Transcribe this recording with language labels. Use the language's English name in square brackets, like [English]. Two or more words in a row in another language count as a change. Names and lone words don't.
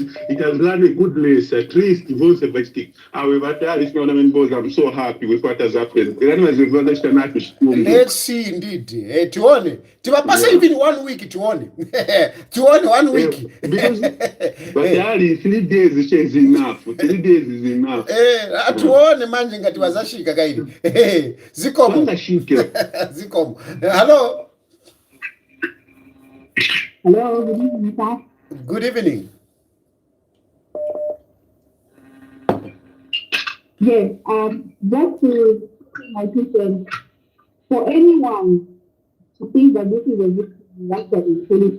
[English] it has run a good race, at least however, I'm so happy with what has happened. Let's see, indeed. Tuone. [Nyanja] Tivapasa even 1 week, tuone. Tuone 1 week. [English] Because, but 3 days is enough. 3 days is enough. [Nyanja] Tuone manje ngati wazashika kaini. Zikomo. Zikomo. [English] Hello. Hello, good evening, sir. Good evening. Yes, just to my question, for anyone to think that this is a victim, that's what it is.